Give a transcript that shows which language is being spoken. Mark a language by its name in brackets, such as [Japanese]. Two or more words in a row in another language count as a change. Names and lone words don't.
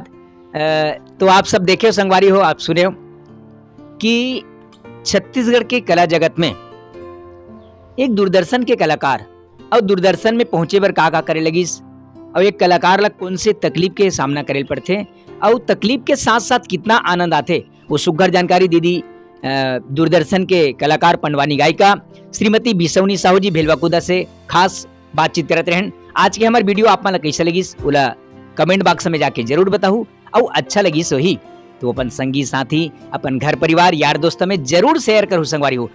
[Chhattisgarhi] तो आप सब देखे हो संगवारी हो, आप सुने हो कि छत्तीसगढ़ के कला जगत में एक दूरदर्शन के कलाकार और दूरदर्शन में पहुंचे बर का करे लगिस, और एक कलाकार ला कौन से तकलीफ के सामना करे पड़ते, और तकलीफ के साथ साथ कितना आनंद आते, वो सुघर जानकारी दीदी दूरदर्शन के कलाकार पंडवानी गायिका श्रीमती बिसौनी साहू जी भेलवाकुदा से खास बातचीत करते रहन। आज के हमारे वीडियो आप मन कैसा लगिस ओला [English] comment box [Chhattisgarhi] में जाके जरूर बताहू, और अच्छा लगिस वही तो अपन संगी साथी, अपन घर परिवार, यार दोस्तों में जरूर शेयर करू संगवारी हो।